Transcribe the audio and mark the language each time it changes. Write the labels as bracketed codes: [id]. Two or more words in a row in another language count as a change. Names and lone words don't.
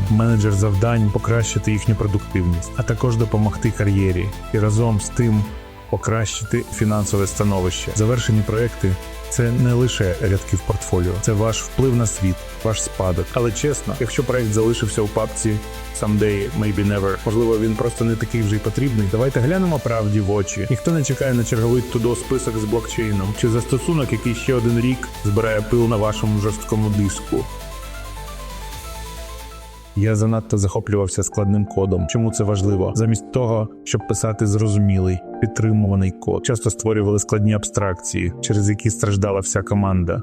[uk] Менеджер завдань – покращити їхню продуктивність, а також допомогти кар'єрі і разом з тим покращити фінансове становище. Завершені проекти – це не лише рядки в портфоліо, це ваш вплив на світ, ваш спадок. Але чесно, якщо проект залишився у папці [en] «Someday, maybe never», [uk] можливо, він просто не такий вже й потрібний. Давайте глянемо правді в очі. Ніхто не чекає на черговий to-do список з блокчейном чи застосунок, який ще один рік збирає пил на вашому жорсткому диску. Я занадто захоплювався складним кодом. Чому це важливо? Замість того, щоб писати зрозумілий, підтримуваний код, часто створювали складні абстракції, через які страждала вся команда.